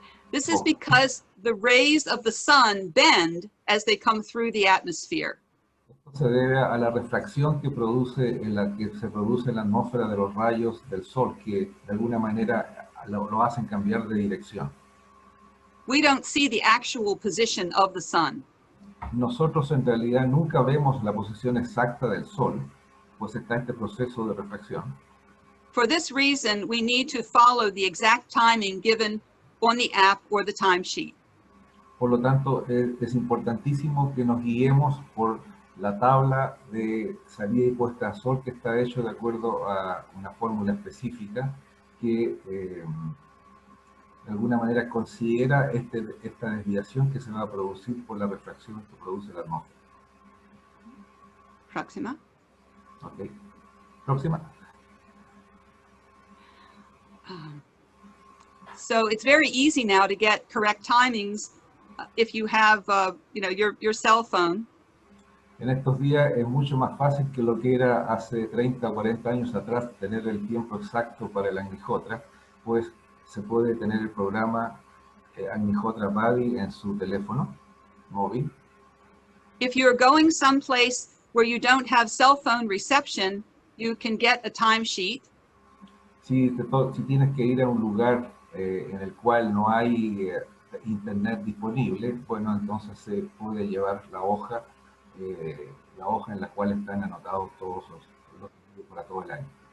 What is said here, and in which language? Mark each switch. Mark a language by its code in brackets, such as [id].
[en] This is because the rays of the sun bend as they come through the atmosphere. [es] Esto se debe a la refracción que se produce en la atmósfera de los rayos del sol, que de alguna manera lo hacen cambiar de dirección. [en] We don't see the actual position of the sun. [es] Nosotros en realidad nunca vemos la posición exacta del sol, pues está este proceso de refracción. [en] For this reason, we need to follow the exact timing given on the app or the timesheet. [es] Por lo tanto, es importantísimo que nos guiemos por la tabla de salida y puesta de sol, que está hecho de acuerdo a una fórmula específica que de alguna manera considera esta desviación que se va a producir por la refracción que produce la atmósfera. Próxima. Okay. Próxima. [en] So it's very easy now to get correct timings if you have, your cell phone. [es] En estos días es mucho más fácil que lo que era hace 30 o 40 años atrás tener el tiempo exacto para el Agnihotra, pues se puede tener el programa Agnihotra Buddy en su teléfono móvil. [en] If you're going someplace where you don't have cell phone reception, you can get a timesheet. [es] Si tienes que ir a un lugar en el cual no hay internet disponible, bueno, entonces se puede llevar la hoja en la cual están anotados todos los para todo el año.